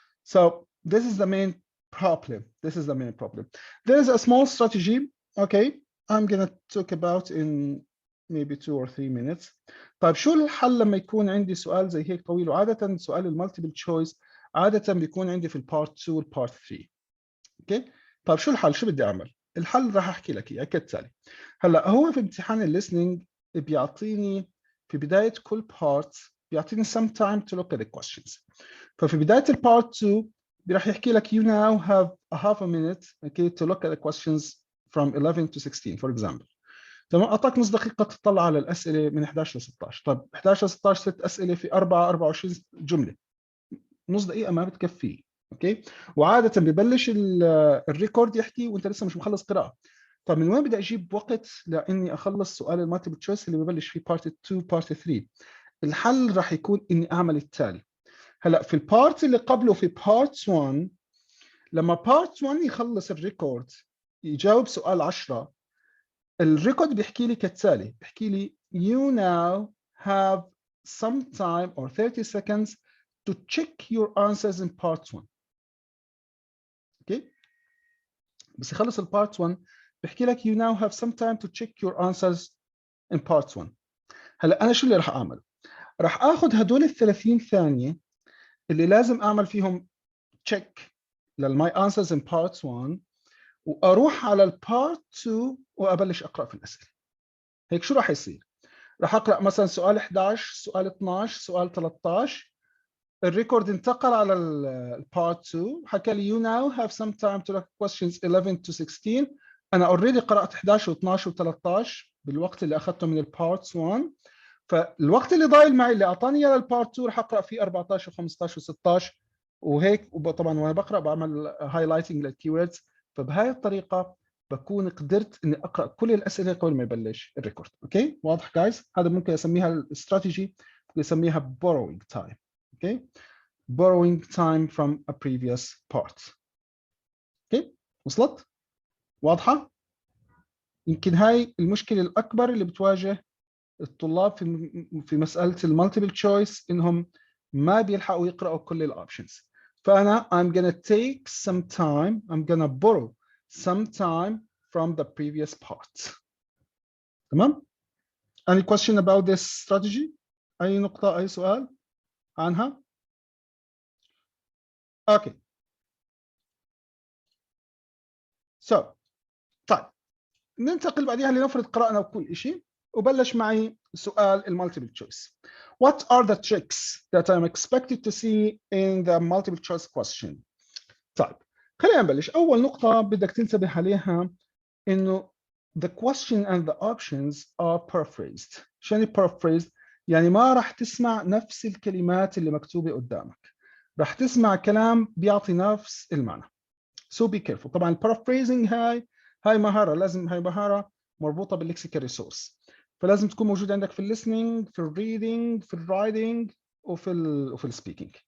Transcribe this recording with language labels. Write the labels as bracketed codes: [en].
[en] So this is the main problem. There is a small strategy. Okay, I'm gonna talk about in maybe 2 or 3 minutes. [ar] طيب شو الحل لما يكون عندي سؤال زي هيك طويل؟ وعادة سؤال المالتيبل تشويس عادة بيكون عندي في البارت 2 والبارت 3. اوكي، طيب شو الحل؟ شو بدي اعمل؟ الحل راح احكي لك اياه كالتالي. هلا هو في امتحان الليسننج بيعطيني في بداية كل بارت بيعطيني [en] some time to look at the questions. [ar] ففي بداية البارت 2 راح يحكي لك [en] you now have a half a minute okay to look at the questions from 11 to 16 for example. [ar] تمام، اعطاك نص دقيقه تطلع على الاسئله من 11 ل 16. طيب 11 ل 16 6 اسئله في 24 جمله، نص دقيقه ما بتكفي. اوكي. وعاده ببلش الريكورد يحكي وانت لسه مش مخلص قراءه. طب من وين بدي اجيب وقت لاني اخلص سؤال المالتيبل تشويس اللي ببلش فيه بارت 2 بارت 3؟ الحل راح يكون اني اعمل التالي. هلا في البارت اللي قبله في بارت 1، لما بارت 1 يخلص الريكورد يجاوب سؤال 10، الريكورد بيحكي لي كالتالي، بيحكي لي [en] you now have some time or 30 seconds to check your answers in part 1. [ar] اوكي. بس يخلص البارت 1 بيحكي لك [en] you now have some time to check your answers in part 1. [ar] هلا انا شو اللي راح اعمل؟ راح اخذ هدول ال 30 ثانيه اللي لازم اعمل فيهم check للماي [en] answers in part 1، [ar] واروح على البارت 2 وابلش اقرا في الاسئله. هيك شو راح يصير؟ راح اقرا مثلا سؤال 11 سؤال 12 سؤال 13، الريكورد انتقل على البارت 2 حكى لي [en] you now have some time to look at questions 11 to 16. [ar] انا اوريدي قرات 11 و12 و13 بالوقت اللي اخذته من البارت 1، فالوقت اللي ضايل معي اللي اعطاني اياه للبارت 2 راح اقرا فيه 14 و15 و16 وهيك. وطبعا وانا بقرا بعمل هايلايتنج للكيوردز، فبهاي الطريقه بكون قدرت اني اقرا كل الاسئله قبل ما يبلش الريكورد. اوكي واضح جايز؟ هذا ممكن اسميها الاستراتيجي، ممكن اسميها borrowing time. [en] Okay borrowing time from a previous part. [ar] اوكي وصلت؟ واضحه؟ يمكن هاي المشكله الاكبر اللي بتواجه الطلاب في مساله المالتيبل تشويس، انهم ما بيلحقوا يقراوا كل الاوبشنز. [en] فانا I'm gonna take some time, I'm gonna borrow some time from the previous part. تمام؟ Any question about this strategy? [ar] اي نقطه اي سؤال عنها؟ اوكي. طيب ننتقل بعدها لنفرض قرأنا كل شيء وبلش معي سؤال المالتيبل تشويس. [en] What are the tricks that I'm expected to see in the multiple choice question? [ar] طيب خلينا نبلش. أول نقطة بدك تنتبه عليها إنه [en] the question and the options are paraphrased. [ar] شو يعني paraphrased؟ يعني ما راح تسمع نفس الكلمات اللي مكتوبة قدامك، راح تسمع كلام بيعطي نفس المعنى. [en] So be careful. [ar] طبعا paraphrasing هاي مهارة، لازم هاي مهارة مربوطة باللكسيكال ريسورس، فلازم تكون موجودة عندك في الليسننج في الريدنج في الرايدنج وفي السبيكينج.